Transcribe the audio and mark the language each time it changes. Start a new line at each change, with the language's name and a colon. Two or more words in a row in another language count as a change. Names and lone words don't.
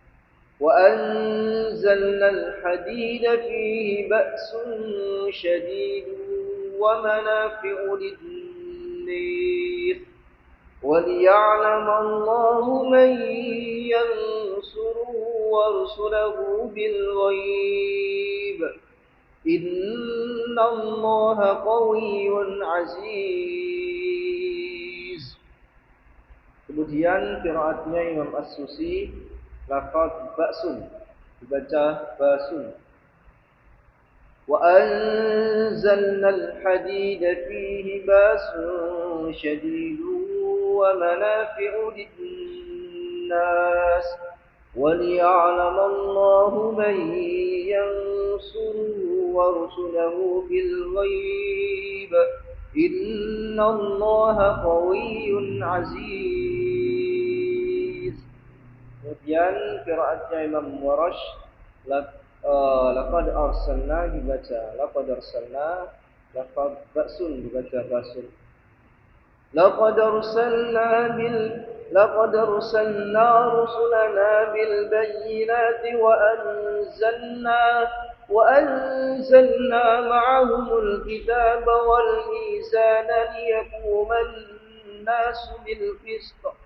Arabic: وأنزلنا الحديد فيه بأس شديد ومنافع للناس وليعلم الله من ينصره ورسله بالغيب إن الله قوي عزيز.
Indonesian: Kemudian qiraatnya Imam As-Susi, lafaz ba'sun dibaca basun.
Arabic: وأنزلنا الحديد فيه بأس شديد ومنافع للناس وليعلم الله من ينصره ورسله بالغيب إن الله قوي عزيز.
Indonesian: Kemudian qiraatnya Imam Warash,
Arabic: لقد أرسلنا
Indonesian: dibaca
Arabic: لقد أرسلنا, لقد بأس
Indonesian: dibaca basun.
Arabic: لقد أرسلنا رسلنا بالبينات وأنزلنا معهم الكتاب والميزان ليقوم الناس بالقسط